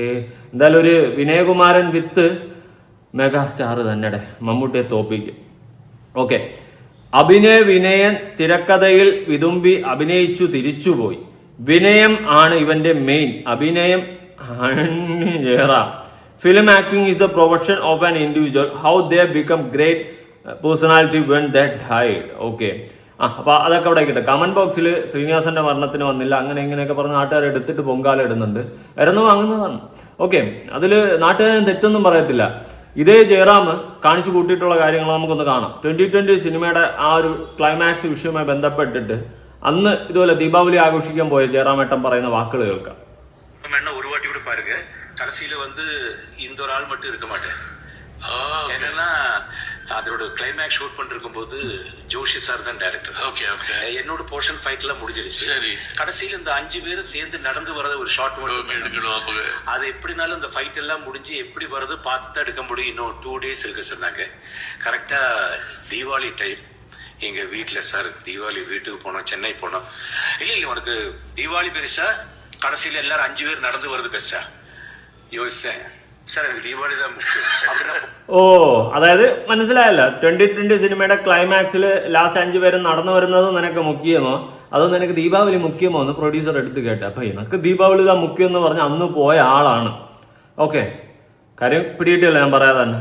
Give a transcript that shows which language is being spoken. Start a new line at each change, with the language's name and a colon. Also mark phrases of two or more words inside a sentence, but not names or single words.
Malayalam: എന്തായാലും ഒരു വിനയകുമാരൻ
English: with megastar
Malayalam: തന്നെ, മമ്മൂട്ടിയെ തോപ്പിക്കും. ഓക്കെ, അഭിനയ വിനയൻ തിരക്കഥയിൽ വിതുമ്പി അഭിനയിച്ചു തിരിച്ചുപോയി. വിനയം ആണ് ഇവന്റെ മെയിൻ, അഭിനയം ജയറാം.
English: Film acting is the profession of an individual, how they become great personality when they died.
Malayalam: ഓക്കെ, അപ്പൊ അതൊക്കെ അവിടെ കിട്ടും. കമന്റ് ബോക്സിൽ ശ്രീനിവാസന്റെ മരണത്തിന് വന്നില്ല അങ്ങനെ ഇങ്ങനെയൊക്കെ പറഞ്ഞ് നാട്ടുകാർ എടുത്തിട്ട് പൊങ്കാല ഇടുന്നുണ്ട്, ഇറന്നു വാങ്ങുന്നതാണ്. ഓക്കെ, അതിൽ നാട്ടുകാരും തെറ്റൊന്നും പറയത്തില്ല. ഇതേ ജയറാം കാണിച്ചു കൂട്ടിയിട്ടുള്ള കാര്യങ്ങൾ നമുക്കൊന്ന് കാണാം. 2020 സിനിമയുടെ ആ ഒരു ക്ലൈമാക്സ് വിഷയവുമായി ബന്ധപ്പെട്ടിട്ട് അന്ന് ഇതുപോലെ ദീപാവലി ആഘോഷിക്കാൻ പോയ ജയറാമേട്ടൻ പറയുന്ന വാക്കുകൾ കേൾക്കാം.
Tamil: ஒரு வாட்டி கூட பாருங்க, கடைசியில இந்த ஒரு ஆள் மட்டும் இருக்க மாட்டேன். என்னன்னா அதோட கிளைமேக்ஸ் ஷூட் பண்ணிருக்கும் போது ஜோஷி சார் தான் டைரக்டர். ஓகே ஓகே, என்னோட
English: portion fight
Tamil: எல்லாம் முடிஞ்சிருச்சு. சரி, கடைசியில இந்த 5 பேரும் சேர்ந்து நடந்து வரத ஒரு ஷார்ட் எடுக்கணும். அது எப்படினாலும் இந்த ஃபைட் எல்லாம் முடிஞ்சு எப்படி வரது பார்த்து தான் எடுக்க முடியும். இன்னும் 2 days இருக்கு சொன்னாங்க. கரெக்டா தீபாவளி டைம் எங்க வீட்டுல சார் தீபாவளி வீட்டுக்கு போனோம், சென்னை போனோம். இல்ல உனக்கு தீபாவளி பெருசா கடைசியில எல்லாரும் 5 பேர் நடந்து வருது பெருசா யோசிச்சேன்.
Malayalam: ഓ, അതായത് മനസ്സിലായല്ലോ, 2020 സിനിമയുടെ ക്ലൈമാക്സിൽ ലാസ്റ്റ് 5 പേരും നടന്നു വരുന്നത് നിനക്ക് മുഖ്യമോ അതോ നിനക്ക് ദീപാവലി മുഖ്യമോ എന്ന് പ്രൊഡ്യൂസർ എടുത്ത് കേട്ട. അപ്പൊ എനിക്ക് ദീപാവലി ഇതാ മുഖ്യം എന്ന് പറഞ്ഞ് അന്ന് പോയ ആളാണ്. ഓക്കെ, കാര്യം പിടിയിട്ടില്ല ഞാൻ പറയാതെ തന്നെ.